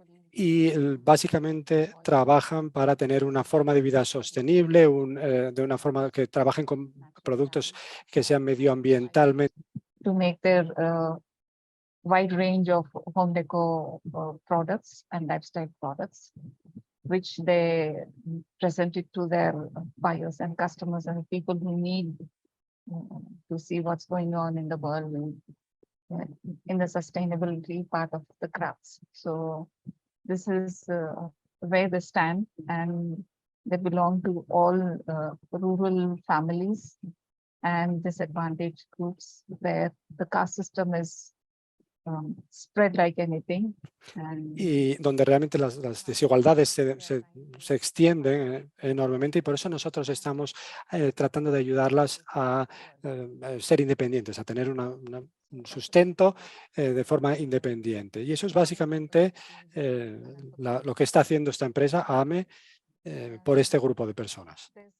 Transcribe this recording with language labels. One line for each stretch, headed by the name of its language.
Spanish: Y básicamente trabajan para tener una forma de vida sostenible, de una forma que trabajen con productos que sean medioambientalmente.
English: To make their wide range of home decor products and lifestyle products, which they present it to their buyers and customers and people who need to see what's going on in the world in the sustainability part of the crafts. So this is where they stand, and they belong to all rural families and disadvantaged groups where the caste system is spread like anything.
Spanish: Y donde realmente las desigualdades se extienden enormemente, y por eso nosotros estamos tratando de ayudarlas a ser independientes, a tener un sustento de forma independiente. Y eso es básicamente lo que está haciendo esta empresa, AAME, por este grupo de personas.